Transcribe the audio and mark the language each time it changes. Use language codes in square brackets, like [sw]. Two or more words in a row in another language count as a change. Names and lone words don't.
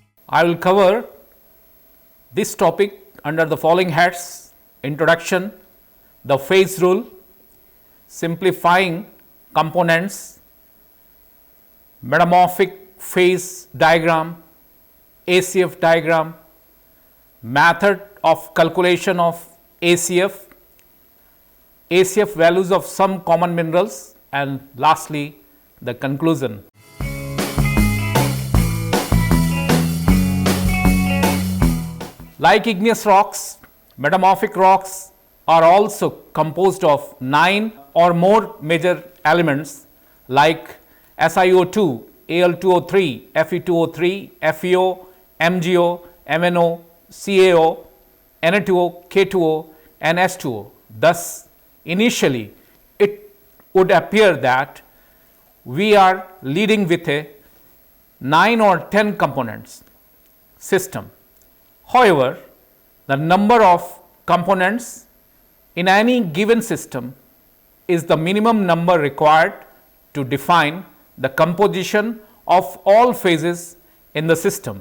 [en] I will cover this topic under the following heads: introduction, the phase rule, simplifying components, metamorphic phase diagram, ACF diagram, method of calculation of ACF, ACF values of some common minerals, and lastly the conclusion. Like igneous rocks, metamorphic rocks are also composed of 9 or more major elements like SiO2, Al2O3, Fe2O3, FeO, MgO, MnO, CaO, Na2O, K2O and H2O. Thus, initially it would appear that we are leading with a 9 or 10 components system. However, the number of components in any given system is the minimum number required to define the composition of all phases in the system.